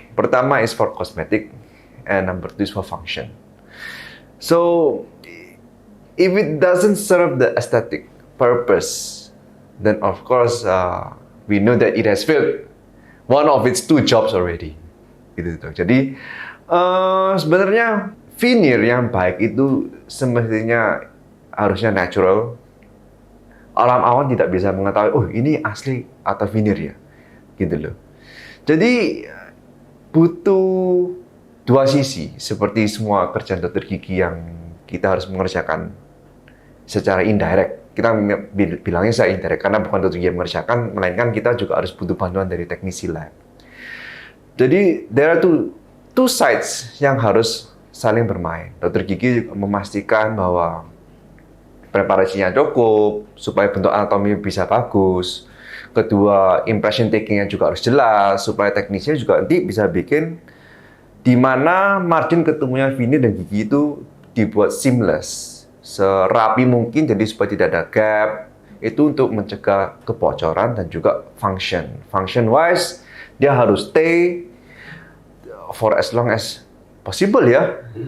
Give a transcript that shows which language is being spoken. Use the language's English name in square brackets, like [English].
[Indonesian] Pertama [English] is for cosmetic, and number two is for function. So, if it doesn't serve the aesthetic purpose, then of course we know that it has failed one of its two jobs already. [Indonesian] Gitu. Jadi sebenarnya veneer yang baik itu semestinya harusnya natural. Orang awam tidak bisa mengetahui, oh ini asli atau veneer ya, gitu loh. Jadi butuh dua sisi, seperti semua kerjaan dokter gigi yang kita harus mengerjakan secara indirect. Kita bilangnya secara indirect karena bukan dokter gigi yang mengerjakan, melainkan kita juga harus butuh bantuan dari teknisi lab. Jadi [English] there are two sides [Indonesian] yang harus saling bermain. Dokter gigi memastikan bahwa preparasinya cukup supaya bentuk anatomi bisa bagus. Kedua, impression taking-nya juga harus jelas supaya teknisnya juga nanti bisa bikin di mana margin ketemunya veneer dan gigi itu dibuat seamless, serapi mungkin, jadi supaya tidak ada gap. Itu untuk mencegah kebocoran dan juga function. [English] Function wise, [Indonesian] dia harus [English] stay for as long as possible ya.